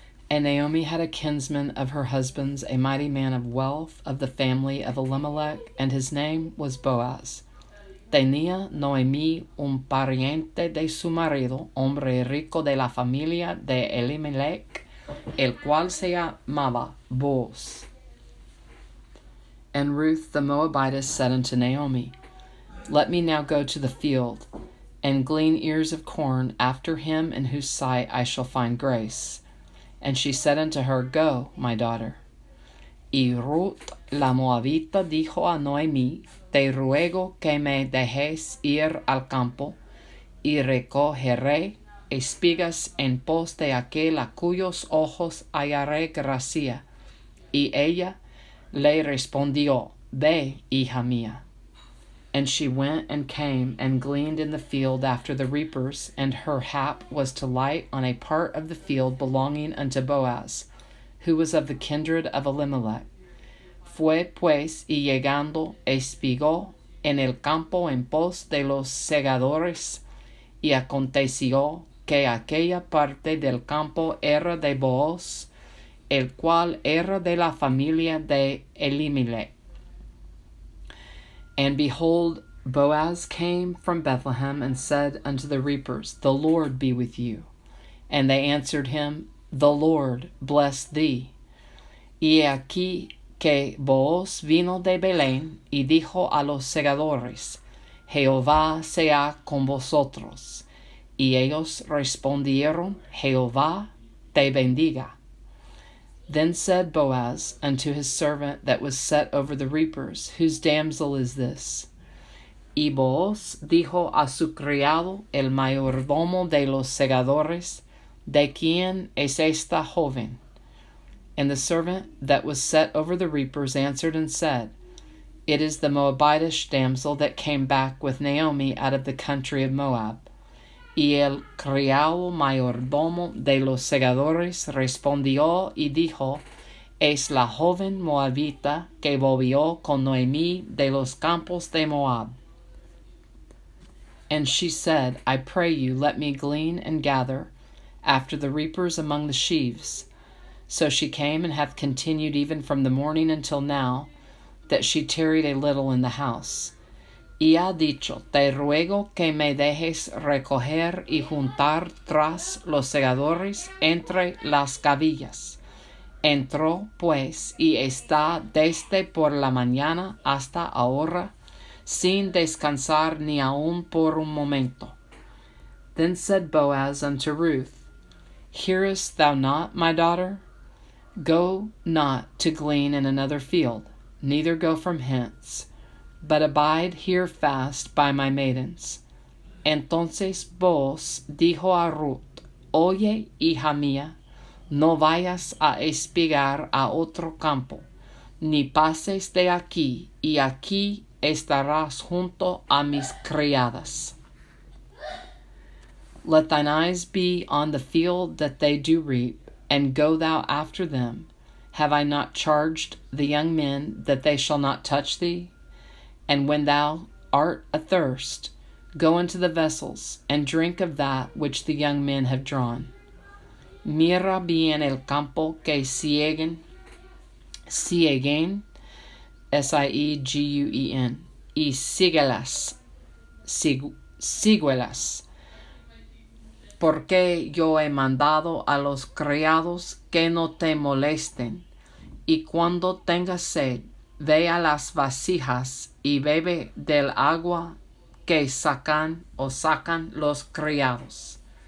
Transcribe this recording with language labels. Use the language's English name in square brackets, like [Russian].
[English] And Naomi had a kinsman of her husband's, a mighty man of wealth of the family of Elimelech, and his name was Boaz. [Spanish] Tenía Noemí un pariente de su marido, hombre rico de la familia de Elimelech, el cual se llamaba Boaz. [English] And Ruth the Moabitess said unto Naomi, Let me now go to the field, and glean ears of corn after him in whose sight I shall find grace. And she said unto her, Go, my daughter. [Spanish] Y Rut la Moabita dijo a Noemí, Te ruego que me dejes ir al campo, y recogeré espigas en pos de aquel a cuyos ojos hallaré gracia. Y ella le respondió, Ve, hija mía. [English] And she went and came and gleaned in the field after the reapers, and her hap was to light on a part of the field belonging unto Boaz, who was of the kindred of Elimelech. [Spanish] Fue pues y llegando espigó en el campo en pos de los segadores, y aconteció que aquella parte del campo era de Boaz, el cual era de la familia de Elimelech. [English] And behold, Boaz came from Bethlehem and said unto the reapers, The Lord be with you. And they answered him, The Lord bless thee. [Spanish] Y aquí que Boaz vino de Belén y dijo a los segadores, Jehová sea con vosotros. Y ellos respondieron, Jehová te bendiga. [English] Then said Boaz unto his servant that was set over the reapers, Whose damsel is this? [Spanish] Y Boaz dijo a su criado, el mayordomo de los segadores, ¿De quién es esta joven? [English] And the servant that was set over the reapers answered and said, It is the Moabitish damsel that came back with Naomi out of the country of Moab. [Spanish] Y el criado mayordomo de los segadores respondió y dijo, Es la joven moabita que volvió con Noemí de los campos de Moab. [English] And she said, I pray you, let me glean and gather after the reapers among the sheaves. So she came and hath continued even from the morning until now, that she tarried a little in the house. [Spanish] Y ha dicho, Te ruego que me dejes recoger y juntar tras los segadores entre las gavillas. Entró, pues, y está desde por la mañana hasta ahora, sin descansar ni aun por un momento. [English] Then said Boaz unto Ruth, Hearest thou not, my daughter? Go not to glean in another field, neither go from hence, but abide here fast by my maidens. [Spanish] Entonces Boaz dijo a Ruth, Oye, hija mía, no vayas a espigar a otro campo, ni pases de aquí, y aquí estarás junto a mis criadas. [English] Let thine eyes be on the field that they do reap, and go thou after them. Have I not charged the young men that they shall not touch thee? And when thou art athirst, go into the vessels, and drink of that which the young men have drawn. [Spanish] Mira bien el campo que sieguen, sieguen, y síguelas, porque yo he mandado a los criados que no te molesten, y cuando tengas sed, ve a las vasijas y bebe del agua que sacan los criados.